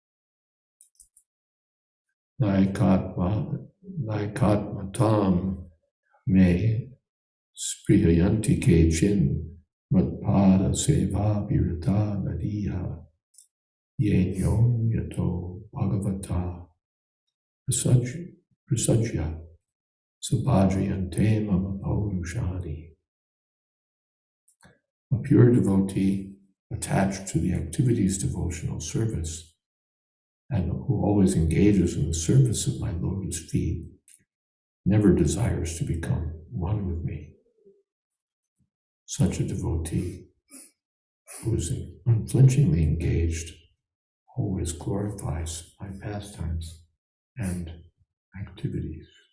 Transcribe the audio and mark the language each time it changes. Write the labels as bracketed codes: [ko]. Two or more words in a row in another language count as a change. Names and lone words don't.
[sa] Naikatmatam me sprihayanti kechin matpada seva virata nadiha yenyon yato bhagavata prasajya sabhadriyante mama paurushani. [en] A pure devotee attached to the activities devotional service and who always engages in the service of my lotus feet never desires to become one with me. Such a devotee who is unflinchingly engaged always glorifies my pastimes and activities.